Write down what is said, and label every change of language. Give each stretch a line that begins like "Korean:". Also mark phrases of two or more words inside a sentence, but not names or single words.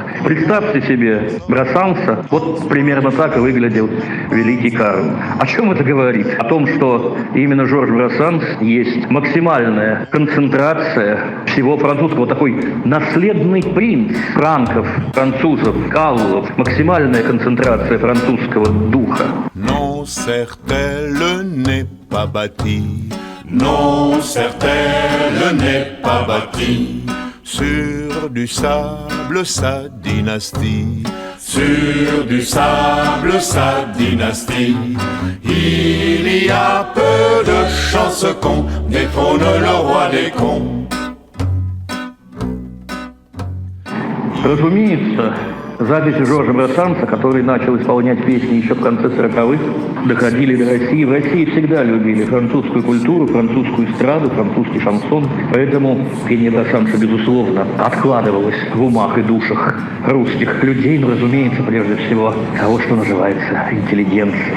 Russian: Представьте себе Брассанса, вот примерно так и выглядел великий Карл. О чем это говорит? О том, что именно Жорж Брассанс есть максимальная концентрация всего французского, такой наследный принц франков, французов, галлов, максимальная концентрация французского духа.
French: Non, certes, elle n'est pas bâtie. Non, certes, elle n'est pas bâtie. Sur du sable, sa dynastie. Sur du sable, sa dynastie. Il y a peu de chances qu'on détrône le roi des cons.
Russian: Разумеется, записи Жоржа Брассанса, который начал исполнять песни еще в конце 40-х, доходили до России. В России всегда любили французскую культуру, французскую эстраду, французский шансон. Поэтому пение Брассанса, безусловно, откладывалось в умах и душах русских людей, но, разумеется, прежде всего, того, что называется интеллигенцией.